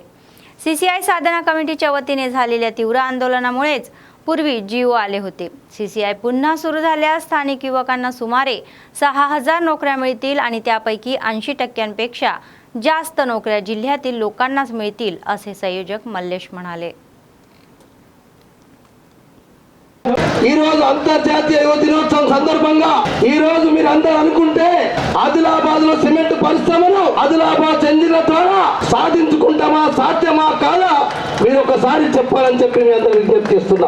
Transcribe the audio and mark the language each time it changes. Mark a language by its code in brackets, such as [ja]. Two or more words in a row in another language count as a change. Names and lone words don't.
[mr] CCI साधना कमिटीच्या वतीने झालेल्या तीव्र आंदोलनामुळेच पूर्वी जीव आले होते. CCI पुन्हा सुरू झाल्यास स्थानिक युवकांना सुमारे 6000 नोकऱ्या मिळतील आणि त्यापैकी 80% जास्त नोकऱ्या जिल्ह्यातील लोकांनाच मिळतील असे संयोजक मल्लेश म्हणाले. [te] ఈ రోజు అంతర్జాతీయ యువ దినోత్సవం సందర్భంగా ఈ రోజు మీరు అందరూ అనుకుంటే ఆదిలాబాద్ లో సిమెంట్ పరిశ్రమను ఆదిలాబాద్ చెందిన ద్వారా సాధించుకుంటామా, సాధ్యమా కాదా మీరు ఒకసారి చెప్పాలని చెప్పి మీ అందరూ విజ్ఞప్తి చేస్తున్నాం.